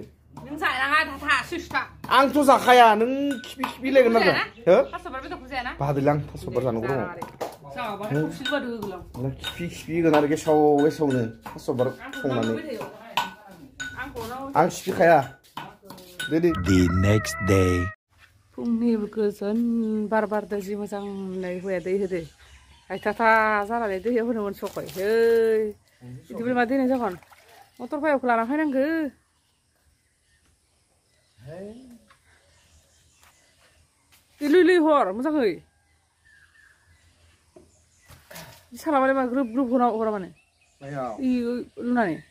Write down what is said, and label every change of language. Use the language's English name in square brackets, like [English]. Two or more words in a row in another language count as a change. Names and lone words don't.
[Bodo] नों जानाङा थाथा सुस्था आंथ' जाखाया नों खिफि लायगोन आरो हो थास' बिबार बेदरखौ जायाना बाहादोलां थास' बिबार जानांगौ दङ जाबाय खौसिल बादो होगोलां नों खिफि होगोन आरो गेसावनो थास' बिबार संनानै आं खिफिखाया [English] The next day [Bodo] फुंनि गोजोन बार बारदो जि मोजां होननाय हौवाया दै होदो आयथाथा जानानै दैयाव होनोमोन सकाय है बिदिबो मा दैनाय जागोन मटर पाइपखौ लाना फैनांगौ लुइ हर मोजाङै सालाबालाय मा ग्रोब ग्रोब हरा माने लुनानै